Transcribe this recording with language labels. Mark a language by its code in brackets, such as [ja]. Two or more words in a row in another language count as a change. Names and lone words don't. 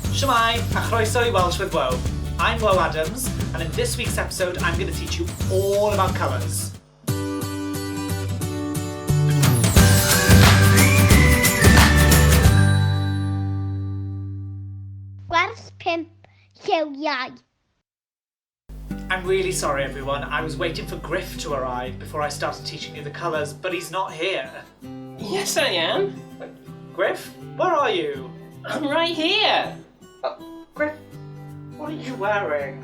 [cy] Shwmai, a chroeso I Welsh with Woe. [en] I'm Woe Addams, and in this week's episode I'm going to teach you all about colours. [cy] Gwers 5 liwiau. [en] I'm really sorry everyone, I was waiting for Griff to arrive before I started teaching you the colours, but he's not here. Yes, I am. Griff, where are you? I'm right here. Griff, what are you wearing?